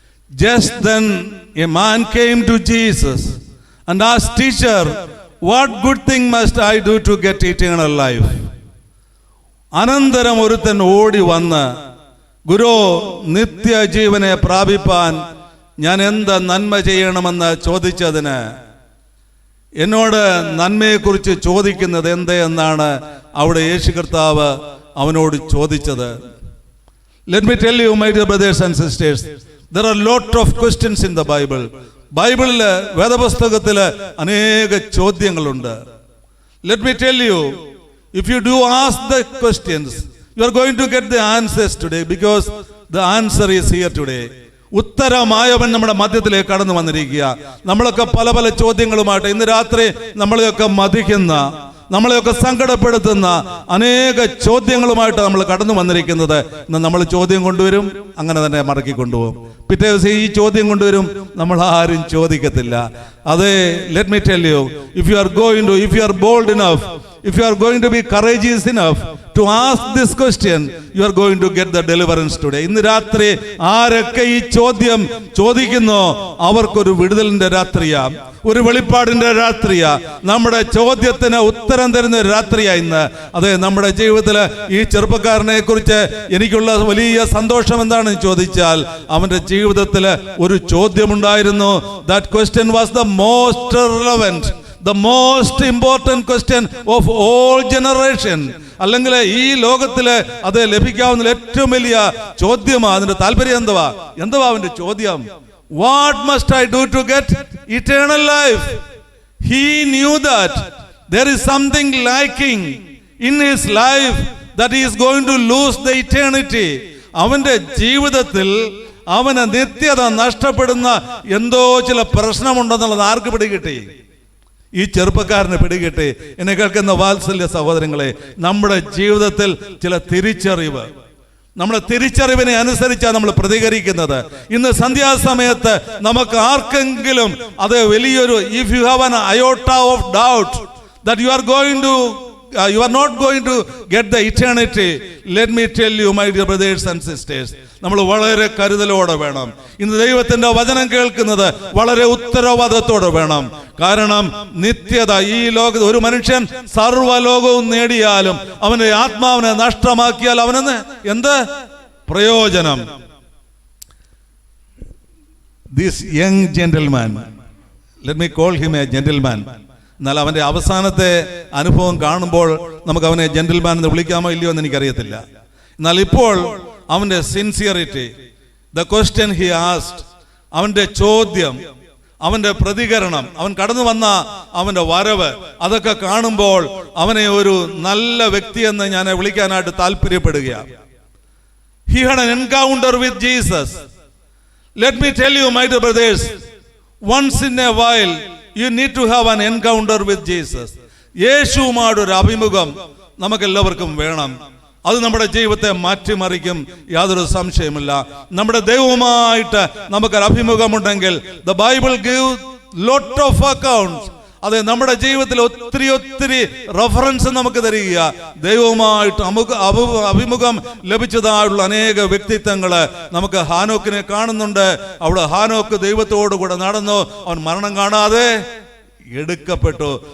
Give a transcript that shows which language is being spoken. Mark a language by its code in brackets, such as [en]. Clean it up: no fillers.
[en] Just then a man came to Jesus and asked, "Teacher, what good thing must I do to get eternal life?" [ml] അനന്തരം ഒരുത്തൻ ഓടി വന്ന്, "ഗുരു, നിത്യജീവനെ പ്രാപിപ്പാൻ ഞാൻ എന്ത് നന്മ ചെയ്യണമെന്ന് ചോദിച്ചതിന് എന്നോട് നന്മയെക്കുറിച്ച് ചോദിക്കുന്നത് എന്ത് എന്ന് അവിടെ യേശു കർത്താവ് അവനോട് ചോദിച്ചത്. [en] Let me tell you, my dear brothers and sisters, there are lot of questions in the Bible. [ml] ബൈബിളില് വേദപുസ്തകത്തില് അനേക ചോദ്യങ്ങളുണ്ട്. [en] Let me tell you, if you do ask the questions, you are going to get the answers today because the answer is here today. [ml] ഉത്തരമായവൻ നമ്മുടെ മധ്യത്തിലേക്ക് കടന്നു വന്നിരിക്കുക. നമ്മളൊക്കെ പല പല ചോദ്യങ്ങളുമായിട്ട് ഇന്ന് രാത്രി നമ്മളെയൊക്കെ മതിക്കുന്ന, നമ്മളെയൊക്കെ സങ്കടപ്പെടുത്തുന്ന അനേക ചോദ്യങ്ങളുമായിട്ട് നമ്മൾ കടന്നു വന്നിരിക്കുന്നത്. ഇന്ന് നമ്മൾ ചോദ്യം കൊണ്ടുവരും, അങ്ങനെ തന്നെ മടക്കി കൊണ്ടുപോകും. പിറ്റേ ദിവസം ഈ ചോദ്യം കൊണ്ടുവരും, നമ്മൾ ആരും ചോദിക്കത്തില്ല. അതെ, [en] Let me tell you, if you are bold enough, if you are going to be courageous enough to ask this question, you are going to get the deliverance today. [ml] ഇന്ന് രാത്രി ആരൊക്കെ ഈ ചോദ്യം ചോദിക്കുന്നോ അവർക്കൊരു വിടുതലിന്റെ രാത്രിയാ, ഒരു വെളിപ്പാടിന്റെ രാത്രിയാ, നമ്മുടെ ചോദ്യത്തിന് ഉത്തരം തരുന്ന രാത്രിയാ ഇന്ന്. അതെ, നമ്മുടെ ജീവിതത്തിൽ ഈ ചെറുപ്പക്കാരനെ കുറിച്ച് എനിക്കുള്ള വലിയ സന്തോഷം എന്താണെന്ന് ചോദിച്ചാൽ, അവന്റെ ജീവിതത്തിൽ ഒരു ചോദ്യമുണ്ടായിരുന്നു. [en] That question was the most relevant, the most important question of all generation. [ml] അല്ലെങ്കിൽ ഈ ലോകത്തില് അത് ലഭിക്കാവുന്ന ഏറ്റവും വലിയ ചോദ്യമാണ്. അതിന്റെ താല്പര്യം എന്തുവാ അവന്റെ ചോദ്യം? [en] What must I do to get eternal life? He knew that there is something lacking in his life, that he is going to lose the eternity. [ml] അവന്റെ ജീവിതത്തിൽ അവന് നിത്യത നഷ്ടപ്പെടുന്ന എന്തോ ചില പ്രശ്നമുണ്ടെന്നുള്ളത് ആർക്ക് പിടികിട്ടി? ഈ ചെറുപ്പക്കാരന് പിടികിട്ടി. എന്നെ കേൾക്കുന്ന വാത്സല്യ സഹോദരങ്ങളെ, നമ്മുടെ ജീവിതത്തിൽ ചില തിരിച്ചറിവ്, നമ്മുടെ തിരിച്ചറിവിനെ അനുസരിച്ചാണ് നമ്മൾ പ്രതികരിക്കുന്നത്. ഇന്ന് സന്ധ്യാസമയത്ത് നമുക്ക് ആർക്കെങ്കിലും അത് വലിയൊരു, [en] if you have an iota of doubt that you are not going to get the eternity, let me tell you, my dear brothers and sisters, [ml] നമ്മൾ വളരെ കരുതലോടെ വേണം ഇന്ന് ദൈവത്തിന്റെ വചനം കേൾക്കുന്നത്, വളരെ ഉത്തരവാദിത്വത്തോടെ വേണം. കാരണം നിത്യത ഈ ലോകത്ത് ഒരു മനുഷ്യൻ സർവ്വലോകവും നേടിയാലും അവന്റെ ആത്മാവിനെ നഷ്ടമാക്കിയാൽ അവനെന്ന് എന്ത് പ്രയോജനം? [en] This young gentleman, let me call him a gentleman. [ml] എന്നാൽ അവന്റെ അവസാനത്തെ അനുഭവം കാണുമ്പോൾ നമുക്ക് അവനെ ജെന്റിൽമാൻ എന്ന് വിളിക്കാമോ ഇല്ലയോ എന്ന് എനിക്കറിയത്തില്ല. എന്നാൽ ഇപ്പോൾ അവന്റെ sincerity, [en] the question he asked, [ml] അവന്റെ ചോദ്യം, അവന്റെ പ്രതികരണം, അവൻ കടന്നു വന്ന അവന്റെ വരവ്, അതൊക്കെ കാണുമ്പോൾ അവനെ ഒരു നല്ല വ്യക്തിയെന്ന് ഞാൻ വിളിക്കാനായിട്ട് താല്പര്യപ്പെടുകയാണ്. [en] He had an encounter with Jesus. Let me tell you, my dear brothers, once in a while you need to have an encounter with Jesus. [ml] യേശുവുമായിട്ട് ഒരു അഭിമുഖം നമുക്കെല്ലാവർക്കും വേണം. അത് നമ്മുടെ ജീവിതത്തെ മാറ്റിമറിക്കും, യാതൊരു സംശയമില്ല. നമ്മുടെ ദൈവവുമായിട്ട് നമുക്കൊരു അഭിമുഖമുണ്ടെങ്കിൽ, [en] the Bible gives lot of accounts. [ml] അതെ, നമ്മുടെ ജീവിതത്തിൽ ഒത്തിരി റെഫറൻസ് നമുക്ക് തരിക. ദൈവവുമായിട്ട് അഭിമുഖം ലഭിച്ചതായുള്ള അനേക വ്യക്തിത്വങ്ങള് നമുക്ക് ഹാനോക്കിനെ കാണുന്നുണ്ട്. അവിടെ ഹാനോക്ക് ദൈവത്തോടു കൂടെ നടന്നു, അവൻ മരണം കാണാതെ എടുക്കപ്പെട്ടു.